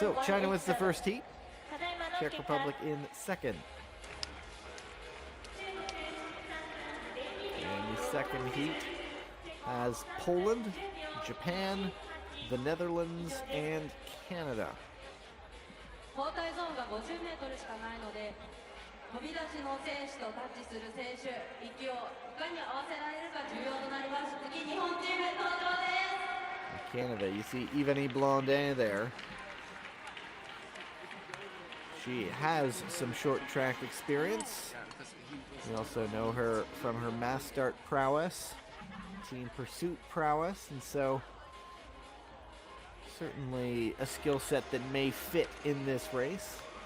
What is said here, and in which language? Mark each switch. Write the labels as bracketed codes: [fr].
[en] So China wins the first heat, [ja] ただいまの [en] Czech [ja] 結果 [en] Republic in second. And the second heat has Poland, Japan, the Netherlands, and Canada. [ja] 交代ゾーンが50メートルしかないので、飛び出しの選手とタッチする選手、息をいかに合わせられるか重要となります。次、日本チーム登場です。 [en] Canada, you see Yvonne Blondin there. She has some short track experience. We also know her from her mass start prowess, team pursuit prowess, and so certainly a skill set that may fit in this race.